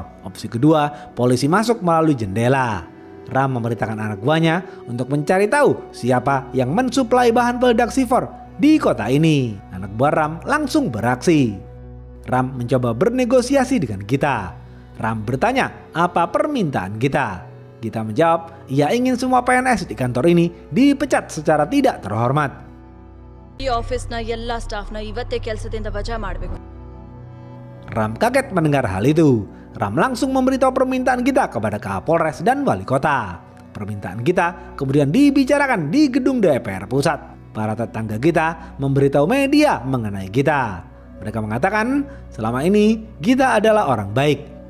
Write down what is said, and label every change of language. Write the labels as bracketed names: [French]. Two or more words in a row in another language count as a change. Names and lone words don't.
[Indonesian] Opsi kedua, polisi masuk melalui jendela. Ram memerintahkan anak buahnya untuk mencari tahu siapa yang mensuplai bahan peledak C4 di kota ini. Anak buah Ram langsung beraksi. Ram mencoba bernegosiasi dengan Gita. Ram bertanya apa permintaan Gita. Gita menjawab, ia ingin semua PNS di kantor ini dipecat secara tidak terhormat. [Kannada] ಈ ಆಫೀಸ್ನ ಎಲ್ಲ ಸ್ಟಾಫ್ನ ಇವತ್ತೇ ಕೆಲಸದಿಂದ ವಜಾ ಮಾಡಬೇಕು. [Indonesian] Ram kaget mendengar hal itu. Ram langsung memberitahu permintaan Gita kepada Kapolres dan Wali Kota. Permintaan Gita kemudian dibicarakan di gedung DPR Pusat. Para tetangga Gita memberitahu media mengenai Gita. Mereka mengatakan selama ini Gita adalah orang baik.